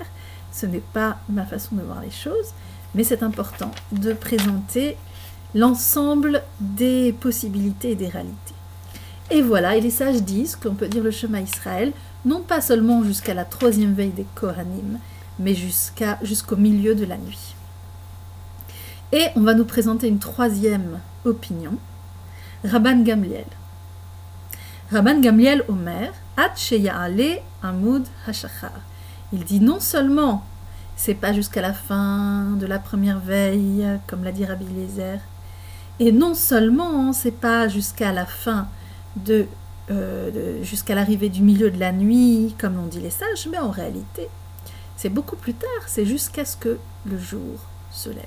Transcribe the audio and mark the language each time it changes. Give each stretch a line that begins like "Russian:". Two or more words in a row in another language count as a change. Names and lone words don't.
French: Ce n'est pas ma façon de voir les choses, mais c'est important de présenter l'ensemble des possibilités et des réalités. Et voilà, et les sages disent qu'on peut dire le Shema Israël, non pas seulement jusqu'à la 3e veille des Kohanim, mais jusqu'au milieu de la nuit. Et on va nous présenter une 3e opinion, Rabban Gamliel.
Hebrew: רבן גמליאל אומר עד שיעלה עמוד השחר.
French: Il dit non seulement c'est pas jusqu'à la fin de la première veille, comme l'a dit Rabbi Eliezer, et non seulement c'est pas jusqu'à la fin jusqu'à l'arrivée du milieu de la nuit, comme l'ont dit les sages, mais en réalité, c'est beaucoup plus tard, c'est jusqu'à ce que le jour se lève.